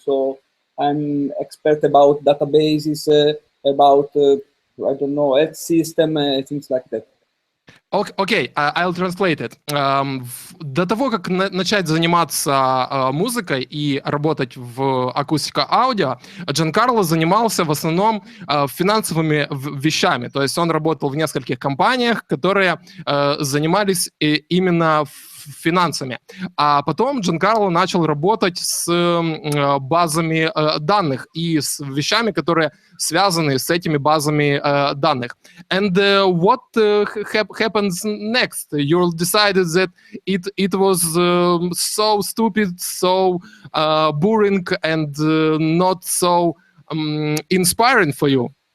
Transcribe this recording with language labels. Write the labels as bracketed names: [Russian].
[English] So I'm expert about databases, about, I don't know, health system, things like that. Окей, I'll translate it. [Russian] До того, как начать заниматься музыкой и работать в Acustica Audio, Джанкарло занимался в основном финансовыми вещами. То есть он работал в нескольких компаниях, которые занимались именно финансами. А потом Джанкарло начал работать с базами данных и с вещами, которые связаны с этими базами данных. [English] And what happens next? You decided that it was so stupid, so boring, and not so inspiring for you.